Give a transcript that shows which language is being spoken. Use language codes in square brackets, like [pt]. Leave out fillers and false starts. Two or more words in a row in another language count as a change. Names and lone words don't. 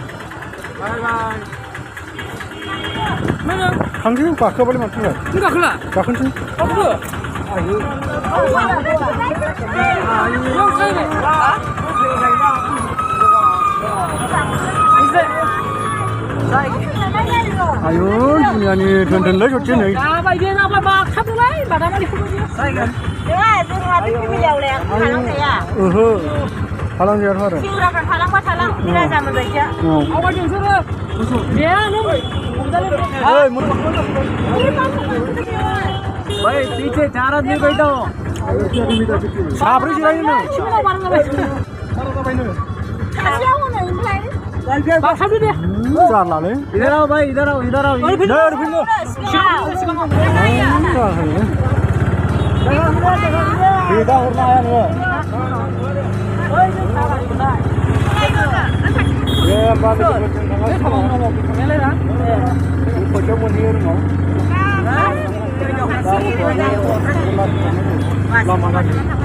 [brx] थांसै गाखोबालाय माथो गाखोनोसै आयु दुनियानि दोनदोनलै ससे नै ओहो थालांजायाथ' आरो [hi] पीछे 4 आदमी बैठो [brx] साब्रै जिरायोनो जारलालै [hi] इधर आओ भाई इधर आओ [brx] बेदा हरनो हाया नोङो दे होमबा लोगोफोरजों खयथायाव मोनहैयो रुमाव लामा गाज्रि